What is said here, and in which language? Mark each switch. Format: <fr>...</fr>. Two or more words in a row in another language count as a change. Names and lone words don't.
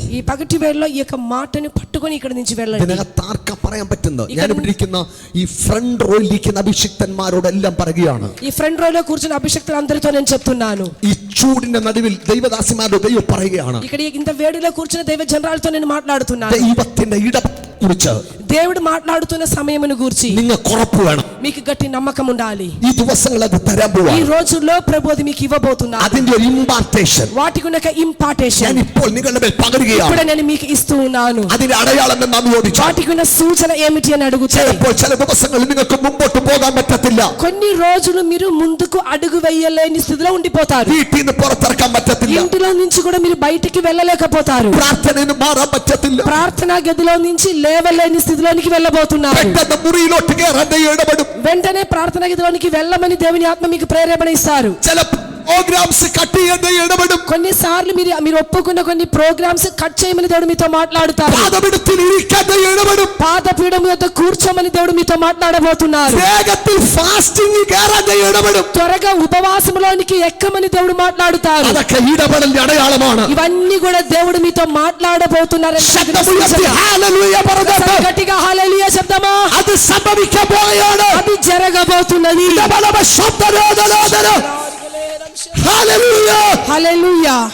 <te>ఈ పగటి వేళలో ఈ యొక్క మాటను పట్టుకొని ఇక్కడ నుంచి వెళ్ళండి.</te> <ml>ഇതിനകത്ത് ആർക്കാ പറയാൻ പറ്റുന്നത്? ഞാൻ ഇവിടെ ഇരിക്കുന്ന ഈ</ml> <en>front row</en> <ml>ഇരിക്കുന്ന അഭിഷിക്തന്മാരോടെല്ലാം പറയുകയാണ്.</ml> <te>ఈ</te> <en>front row</en> <te>కూర్చున్న అభిషక్తులు అందరితో నేను చెప్తున్నాను.</te> <ml>ഈ ചൂടിന്റെ നടുവിൽ ദൈവദാസിമാരുടെ ദൈവം പറയുകയാണ്,</ml> <te>ఇక్కడ ఇంత వేడిలో కూర్చున్న దైవ జనరాలతో నేను మాట్లాడుతున్నాను.</te> <ml>ദൈവത്തിന്റെ കുറിച്ച്</ml> <te>దేవుడు మాట్లాడుతున్న సమయమును గురించి</te> <ml>നിങ്ങൾക്ക് ഉറപ്പ് വേണം.</ml> <te>మీకు గట్టి నమ్మకం ఉండాలి.</te> <ml>ഈ ദിവസങ്ങൾ അത് തരാൻ പോവാ.</ml> <te>ఈ రోజుల్లో ప్రభు అది మీకు ఇవ్వబోతున్నారు.</te> <ml>അതിന്റെ ഒരു ഇംപാർട്ടേഷൻ,</ml> <te>వాటికి ఉన్న ఇంపార్టేషన్</te> <ml>ഞാൻ ഇപ്പോൾ നിങ്ങളുടെ മേൽ പകരുകയാണ്.</ml> <te>ఇప్పుడు నేను మీకు ఇస్తూ ఉన్నాను.</te> <ml>അതിന്റെ അടയാളം എന്താണെന്ന് ചോദിച്ചാൽ,</ml> <te>వాటికి ఉన్న సూచన ఏమిటి అని అడుగుతారు.</te> <ml>ചിലപ്പോൾ ചില ദിവസങ്ങളിൽ നിങ്ങൾക്ക് മുമ്പോട്ട് പോകാൻ പറ്റത്തില്ല.</ml> <te>కొన్ని రోజులు మీరు ముందుకు అడుగు వేయలేని స్థితిలో ఉండిపోతారు.</te> <ml>വീട്ടിൽ നിന്ന് പുറത്തിറക്കാൻ പറ്റത്തില്ല.</ml> <te>ఇంటిలో నుంచి కూడా మీరు బయటికి వెళ్ళలేకపోతారు.</te> <ml>പ്രാർത്ഥനയിൽ മാറാൻ പറ്റത്തില്ല.</ml> <te>ప్రార్థనా గదిలో నుంచి లేవలేని స్థితిలోనికి వెళ్ళబోతున్నారు.</te> <ml>പെട്ടെന്ന് മുറിയിലോട്ട് കയറാൻ ദൈവം ഇടപെടും.</ml> <te>వెంటనే ప్రార్థనా గదిలోనికి వెళ్ళమని దేవుని ఆత్మ మీకు ప్రేరేపణ ఇస్తారు.</te> <ml>ചില</ml> <en>programs cut</en> <ml>ചെയ്യാൻ ദൈവം ഇടപെടും.</ml> <te>కొన్నిసార్లు మీరు ఒప్పుకున్న కొన్ని</te> <en>programs cut</en> <te>చేయమని దేవుడు మీతో మాట్లాడుతారు.</te> <ml>പാദപീഠത്തിൽ ഇരിക്കാൻ ദൈവം ഇടപെടും.</ml> <te>పాదపీఠం మీద కూర్చోమని దేవుడు మీతో మాట్లాడబోతున్నారు.</te> <ml>വേഗത്തിൽ ഫാസ്റ്റിംഗ് കയറാൻ ദൈവം ഇടപെടും.</ml> <te>త్వరగా ఉపవాసంలోనికి ఎక్కమని దేవుడు మాట్లాడుతారు. അതൊക്കെ ഇടപെടലിന്റെ അടയാളമാണ്. ఇవన్నీ కూడా దేవుడు మీతో మాట్లాడబోతున్నారు. గట్టిగా హల్లెలూయా శబ్దమా.</te> <ml>അത് സംഭവിക്കാൻ പോവുകയാണ്.</ml> <te>అది జరగబోతున్నది.</te> <ml>ഹല്ലേലൂയ.</ml> <te>హల్లెలూయా.</te>